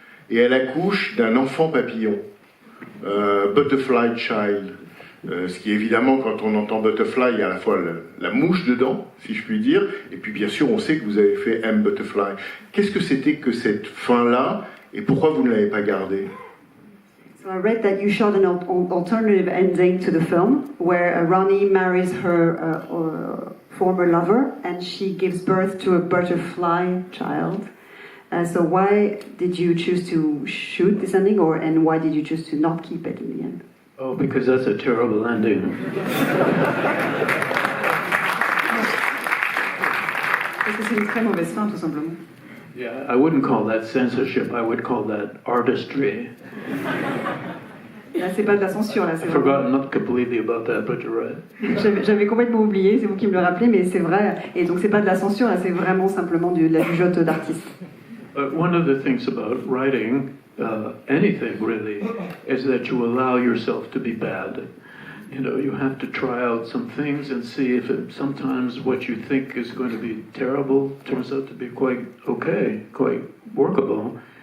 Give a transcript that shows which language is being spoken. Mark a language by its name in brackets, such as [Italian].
[French] Et elle accouche d'un enfant papillon, Butterfly Child. Ce qui évidemment, quand on entend Butterfly, il y a à la fois la mouche dedans, si je puis dire, et puis bien sûr on sait que vous avez fait M. Butterfly. Qu'est-ce que c'était que cette fin-là, et pourquoi vous ne l'avez pas gardée? [English] So I read that you shot an alternative ending to the film, where Ronnie marries her former lover, and she gives birth to a butterfly child. So why did you choose to shoot this ending, and why did you choose to not keep it in the end? Oh, because that's a terrible ending. [French] Parce que c'est une très mauvaise fin, tout simplement. [English] Yeah, I wouldn't call that censorship. I would call that artistry. [French] Là, c'est pas de la censure, là. [English] I forgot not completely about that, but you're right. [French] J'avais complètement oublié, c'est vous qui me le rappelez, mais c'est vrai. Et donc, c'est pas de la censure, là, c'est vraiment simplement de la jugeote d'artiste. [English] One of the things about writing anything really is that you allow yourself to be bad. You know, you have to try out some things and see if sometimes what you think is going to be terrible turns out to be quite okay, quite workable.